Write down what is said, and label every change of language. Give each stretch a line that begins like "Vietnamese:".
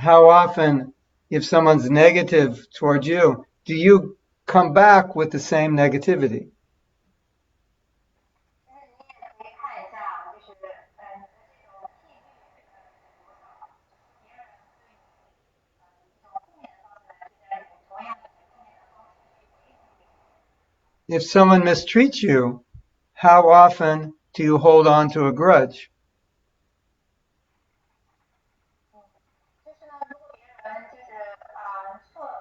English: How often, if someone's negative towards you, do you come back with the same negativity?
Chinese: 但是你也可以看一下，就是你的这种频率是多少，别人对你以一种负面的方式来对待你，同样以负面的方式去回应你。
English: If someone mistreats you, how often do you hold on to a grudge?
Chinese: 就是呢，如果别人就是受